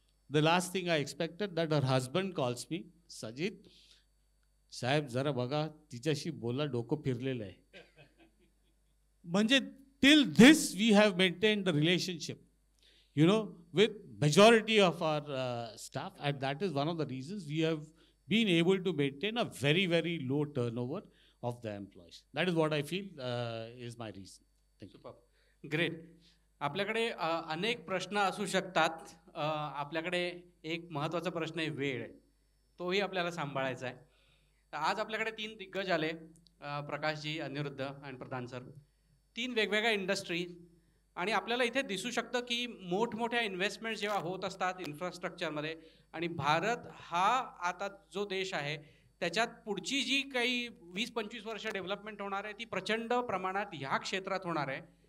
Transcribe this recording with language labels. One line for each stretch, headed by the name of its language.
English: the last thing I expected that her husband calls me,
Marathi: सजित साहेब जरा बघा तिच्याशी बोला, डोकं फिरलेलं आहे. म्हणजे
English: Till this we have maintain the relationship with majority of our staff, and that is one of the reasons we have been able to maintain a very very low turnover of the employees. That is what I feel is my reason. Thank you. Great.
Marathi: आपल्याकडे अनेक प्रश्न असू शकतात. आपल्याकडे एक महत्त्वाचा प्रश्न आहे वेळ, तोही आपल्याला सांभाळायचा आहे. आज आपल्याकडे 3 दिग्गज आले, प्रकाशजी, अनिरुद्ध आणि प्रधान सर. 3 वेगवेगळ्या इंडस्ट्री, आणि आपल्याला इथे दिसू शकतं की मोठमोठ्या इन्व्हेस्टमेंट्स जेव्हा होत असतात इन्फ्रास्ट्रक्चरमध्ये, आणि भारत हा आता जो देश आहे त्याच्यात पुढची जी काही 20-25 वर्ष डेव्हलपमेंट होणार आहे ती प्रचंड प्रमाणात ह्या क्षेत्रात होणार आहे.